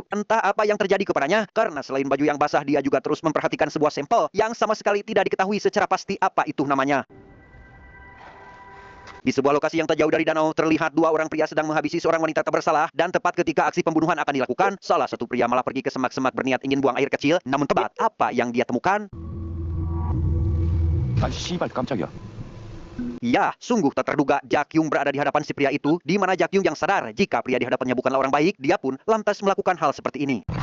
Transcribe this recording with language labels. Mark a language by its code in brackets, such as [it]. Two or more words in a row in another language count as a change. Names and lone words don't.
[id] Entah apa yang terjadi kepadanya, karena selain baju yang basah, dia juga terus memperhatikan sebuah sampel yang sama sekali tidak diketahui secara pasti apa itu namanya. Di sebuah lokasi yang tak jauh dari danau, terlihat dua orang pria sedang menghabisi seorang wanita tak bersalah, dan tepat ketika aksi pembunuhan akan dilakukan, salah satu pria malah pergi ke semak-semak berniat ingin buang air kecil, namun tebak apa yang dia temukan? [ko] 아, 씨발 깜짝이야. [id] Ya, sungguh tak terduga Jack Kyung berada di hadapan si pria itu, di mana Jack Kyung yang sadar jika pria di hadapannya bukanlah orang baik, dia pun lantas melakukan hal seperti ini.